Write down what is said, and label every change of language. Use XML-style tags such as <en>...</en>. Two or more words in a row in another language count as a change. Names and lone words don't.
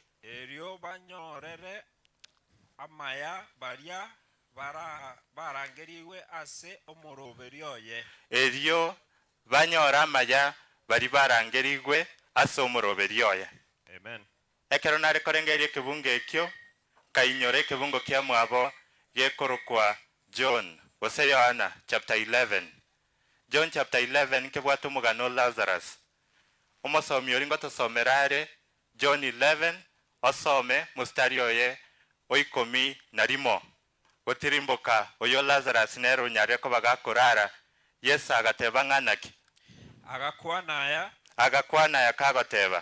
<guz>erio banyorere amaya baria barangeriwe ase omoroberi oye erio banyora amaya bari barangerigwe ase omoroberi oye. Amen. Ekero nare korengerie kebunge ekyo kainyore kebungo kia mwabo gekorokwa John ose Yohana chapter 11. John chapter 11 kebwato mugano Lazarus. Omosomi oringo tosomerare John 11 osome mustari oye oikomi na rimo gotirimboka oyo Lazarus nero nyareko bagakorara Yesu agateba nganaki agakwana ya kagoteba</guz>